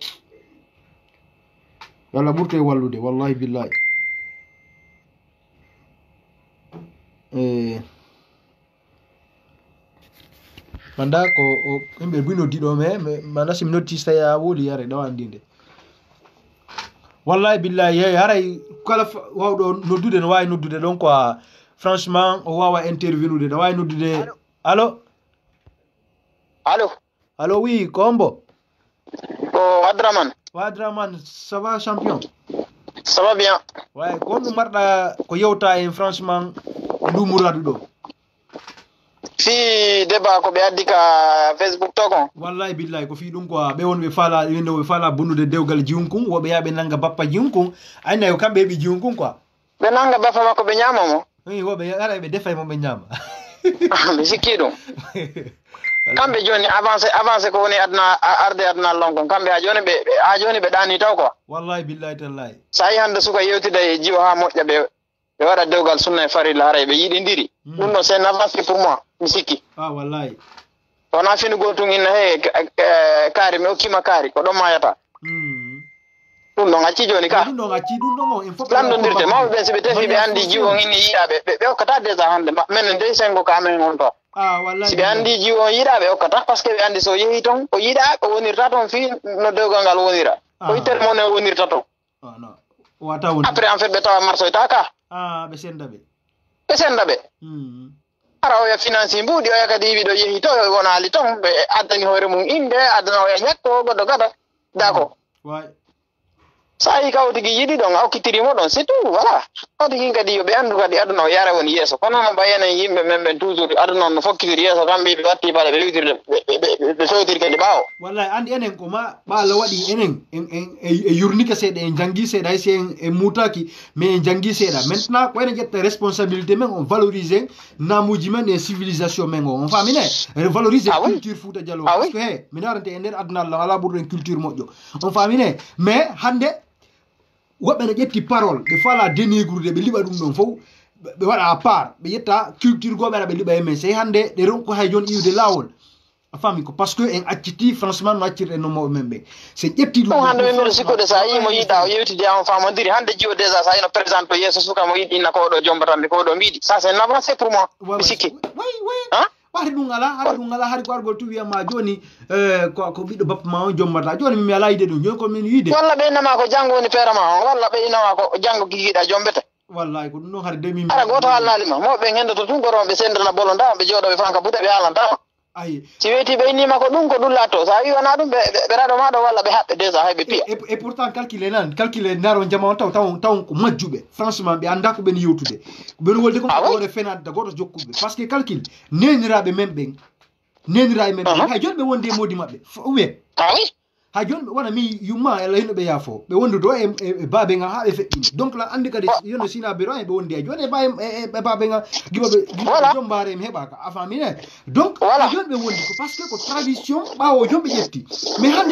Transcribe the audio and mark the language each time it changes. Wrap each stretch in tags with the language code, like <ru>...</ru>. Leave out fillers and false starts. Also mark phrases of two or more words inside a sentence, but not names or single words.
<ff>yalla ɓurte wallude</ff> <ar>wallahi billahi</ar> <ff>manda ko yimɓe mbino diɗo me manda simi notice tawi a wooli yare ɗawandinde</ff> <ar>wallahi billahi</ar> <ff>yeyi haray kala wawɗo noddude no wawi noddude ɗon</ff> <fr>quoi franchement</fr> <ff>o wawa intervenude no wawi noddude</ff> <fr>allo oui</fr> <ff>ko hombo ko</ff> <fr>Wadraman ça va champion ça va bien</fr> <ff>way ko ɗum marɗa ko yewta en franchement e ndumuradu ɗo fi débat ko ɓe addi ka Facebook to kon</ff> <ar>wallahi billahi</ar> <ff>ko fi ɗum quoi ɓe won ɓe faala bonnude dewgal jiwnkun woɓe yaɓe nanga bappa jiwnkun anna ko kamɓe heɓi jiwnkun quoi ɓe nanga bappa makko ɓe ñama mo woɓe ara ɓe defa mo ɓe ñama mi sikki ɗum kamɓe joni avancé ko woni arde aduna lonkon kamɓe ha joni ɓe ɗani taw quoi</ff> <ar>wallahi billahi tallahi</ar> <ff>sa yi hande suka yewtida e jiwa ha moƴƴa ɓe waɗa dewgal sunna e farilla haray ɓe yiɗidiri ɗum ɗon</ff> <fr>c'est une avancée pour moi</fr> <ff>mi sikki wallahi wona finugol tun inna he kaari mi hokkima kaari ko ɗon mayata ɗum ɗon acci joni ka landodirte mawɓe ɓen si ɓe tefi ɓe andi jiwon inni yiiɗaɓe ɓe hokkata déjà hande minen dey sengo ka amen on to si ɓe andi jiwon yiiɗa ɓe hokkata</ff> <fr>par ce que</fr> <ff>ɓe andi so yeehi toon o yiiɗa o wonirta toon fi no dewgal ngal wonira o yittere mon e wonirta toon</ff> <fr>après en fait</fr> <ff>ɓe tawa marsoyta ka ɓe senda ɓe ara oya finance mbuuɗi oya kadi wiɗo yeehi to wonaali toon ɓe addani hoore mum inde addana oya ñakko goɗɗo gada dako sa yi kaw tigi yiɗi ɗon a hokkitirimo ɗon</ff> <fr>c'est tout voilà</fr> <ff>kaw tigi kadi yoɓe anndu kadi aduna o yara woni yeeso kono no mbayenen yimɓe men ɓen toujours aduna on no fokkitiri yeeso kamɓe ɓe watti paɗe ɓe liwtirde ɓe fewtiri kadi ɓaawo wallahi andi enen ko ma ɓaalo waɗi enen e yurnike seeɗa en janggi seeɗa hay si en muutaki mais en janggi seeɗa maintenant ko enen ƴetta responsabilité men</ff> <fr>on valorise</fr> <ff>namuji men e civilisation men o</ff> <fr>on famine valorise culture</fr> <ff>Fouta Djallon</ff> <fr>parce que</fr> <ff>he min arante e nder aduna Allah ala ɓurɗen culture moƴƴo</ff> <fr>on famine</fr> <ff>mais hande woɓɓe ne ƴetti parole ɓe fala dénigrde ɓe liɓa ɗum ɗon fof ɓe waɗa</ff> <fr>à part</fr> <ff>ɓe ƴetta culture goɓe aɗa ɓe liɓa e men sey hande ɗe ronko hay joni iwde lawol a fami ko</ff> <fr>parce que</fr> <ff>en acciti franchement no accirɗen no mawɓe men ɓe se ƴetti ɗum hande ɓe mbiɗo sikkude sa yimo yiiɗa o yewtide on famodiri hande jiwo déjà sa yino présente o yeeso suka mo yiɗi inna ko oɗo jombatanɓe ko oɗo mbiɗi</ff> <fr>ça c'est une avancée pour moi</fr> <ff>mi sikki ɓaade ɗum ala hari ko argol tu wiyama joni ko ɓiɗɗo bappa ma on jommata joni mimi ala yide ɗum joni komin yiide walla ɓe innama ko janggo woni feere ma on walla ɓe innama ko janggo kikiɗa jombete wallahi ko ɗum ɗon har de mimi ara goto haalnalima mawɓe ɓe hendoto tun goto ɓe sendana bolo ndama ɓe jooɗoɓe fanka buɗe ɓe haalantama ayi si weyti ɓe innima ko ɗum latto sa wi wona ɗum ɓe raɗo maɗo walla ɓe haɓɓe déjà hay ɓe piya</ff> <fr>et pourtant calcule</fr> <ff>ndaro jama on taw ko majjuɓe franchement ɓe anda ko ɓen yewtude ɓen wolde ko ɓe fenade goto jokkuɓe</ff> <fr>par ce que calcule</fr> <ff>neniraɓe men ɓen neniraɓe men hay joni ɓe wondi e modi maɓɓe uwe hay joni ɓe wona mi yumma Allah hino ɓe yaafo ɓe wondu do e baabe nga ha ɓe feƴƴini donc la andi kadi yono sinaɓe ɗo ɓe wondi e joni e baabe nga giɓaɓe jombare mi heɓaka a famine donc ha joni ɓe wondi ko</ff> <fr>par ce que</fr> <ff>ko tradition ɓawo joni ɓe ƴetti mais hande</ff>